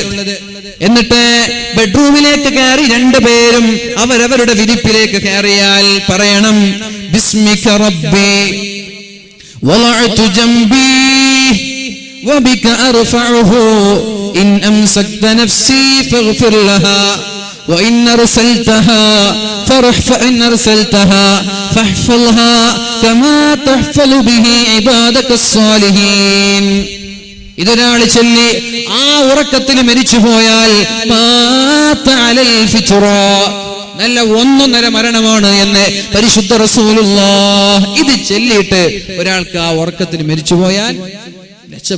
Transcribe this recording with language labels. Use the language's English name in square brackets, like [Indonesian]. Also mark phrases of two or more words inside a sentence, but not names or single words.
[Malayalam] എന്നിട്ട് ബെഡ്റൂമിലേക്ക് കയറി രണ്ടുപേരും അവരവരുടെ വിരിപ്പിലേക്ക് കയറിയാൽ പറയണം, [Arabic] باسمك ربي وضعت جنبي وبك أرفعه إن أمسكت نفسي فاغفر لها وإن أرسلتها فإن أرسلتها فاحفظها كما تحفظ به عبادك الصالحين. [Malayalam] ഇതൊരാൾ ചൊല്ലി ആ ഉറക്കത്തിൽ മരിച്ചുപോയാൽ നല്ല 1.5 മരണമാണ് എന്ന് പരിശുദ്ധ റസൂലുള്ളാഹ്. ഇത് ചൊല്ലിയിട്ട് ഒരാൾക്ക് ആ ഉറക്കത്തിൽ മരിച്ചുപോയാൽ രക്ഷപ്പെട്ടു.